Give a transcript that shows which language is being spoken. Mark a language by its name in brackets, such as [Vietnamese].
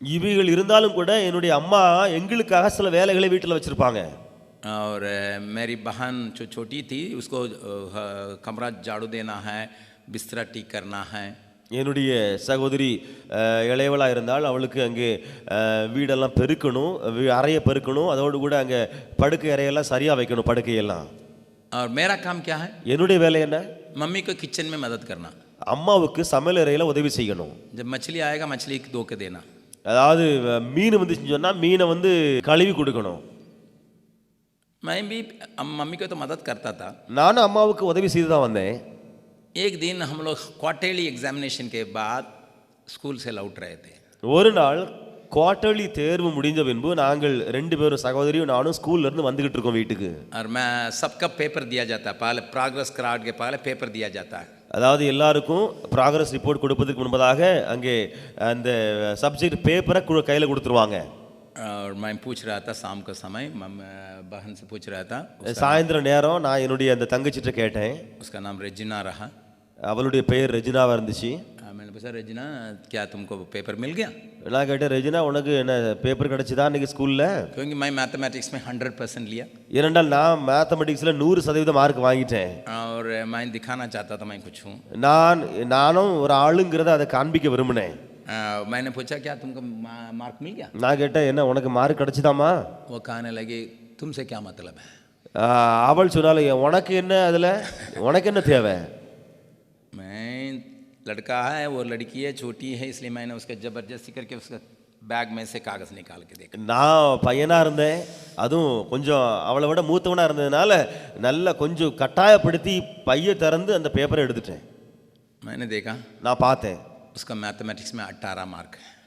[Tamil] இவைகள் இருந்தாலும் கூட என்னுடைய அம்மா எங்களுக்காக சில வேலைகளை வீட்டில் வச்சிருப்பாங்க. [Hindi] और मेरी बहन जो छोटी थी उसको कमरा झाड़ू देना है, बिस्तरा ठीक करना है. [Tamil] என்னுடைய சகோதரி இளையவளாக இருந்தால் அவளுக்கு அங்கே வீடெல்லாம் பெருக்கணும், அறையை பெருக்கணும், அதோடு கூட அங்கே படுக்கை அறையெல்லாம் சரியாக வைக்கணும் படுக்கையெல்லாம். [Hindi] और मेरा काम क्या है? [Tamil] என்னுடைய வேலை என்ன? [Hindi] मम्मी को किचन में मदद करना. [Tamil] அம்மாவுக்கு சமையல் அறையில் உதவி செய்யணும். [Hindi] जब मछली आएगा मछली धो के देना. [Tamil] அதாவது மீன் வந்துச்சுன்னு சொன்னால் மீனை வந்து கழுவி கொடுக்கணும். [Hindi] मैं भी मम्मी को तो मदद करता था. [Tamil] நானும் அம்மாவுக்கு உதவி செய்து தான் வந்தேன். [Hindi] एक दिन हम लोग क्वार्टरली एग्जामिनेशन के बाद स्कूल से लौट रहे थे. [Tamil] ஒரு நாள் குவார்ட்டர்லி தேர்வு முடிஞ்ச பின்பு நாங்கள் ரெண்டு பேரும் சகோதரியும் நானும் ஸ்கூல்ல இருந்து வந்துகிட்டு இருக்கோம் வீட்டுக்கு. [Hindi] और मैं सबका पेपर दिया जाता है, पहले प्रोग्रेस कार्ड के पहले पेपर दिया जाता है. [Tamil] அதாவது எல்லாருக்கும் ப்ராக்ரஸ் ரிப்போர்ட் கொடுப்பதற்கு முன்பதாக அங்கே அந்த சப்ஜெக்ட் பேப்பரை கையில் கொடுத்துருவாங்க. [Hindi] और मैं पूछ रहा था शाम का समय, बहन से पूछ रहा था. [Tamil] சாயந்தரம் நேரம் நான் என்னுடைய அந்த தங்கச்சிட்ட கேட்டேன். [Hindi] उसका नाम रेजिना रहा. [Tamil] அவளுடைய பெயர் ரெஜினாவா இருந்துச்சு. [Hindi] मैंने पूछा रेजिना क्या तुमको पेपर मिल गया? [Tamil] நான் கேட்டேன், ரெஜினா உனக்கு என்ன பேப்பர் கிடைச்சதா இன்னைக்கு ஸ்கூல்ல? [Hindi] क्योंकि मैं मैथमेटिक्स में 100% लिया. [Tamil] ஏனென்றால் நான் மேத்தமெட்டிக்ஸில் 100% மார்க் வாங்கிட்டேன். [Hindi] और मैं दिखाना चाहता था मैं कुछ हूँ. [Tamil] நானும் ஒரு ஆளுங்கிறத அதை காண்பிக்க விரும்பினேன். [Hindi] मैंने पूछा क्या तुमको मार्क मिल गया? [Tamil] நான் கேட்டேன், என்ன உனக்கு மார்க் கிடைச்சதாமா? [Hindi] वो कहने लगी तुमसे क्या मतलब है? [Tamil] அவள் சொன்னால உனக்கு என்ன அதில், உனக்கு என்ன தேவை? [Hindi] मैं लड़का है वो लड़की है छोटी है, इसलिए मैंने उसका जबरदस्ती करके उसका बैग में से कागज निकाल के देखा. [Tamil] நான் பையனா இருந்தேன், அதுவும் கொஞ்சம் அவளை விட மூத்தவனா இருந்ததுனால நல்லா கொஞ்சம் கட்டாயப்படுத்தி பையை திறந்து அந்த பேப்பரை எடுத்துட்டேன். [Hindi] मैंने देखा, [Tamil] நான் பார்த்தேன், [Hindi] उसका मैथमेटिक्स में 18 मार्क है.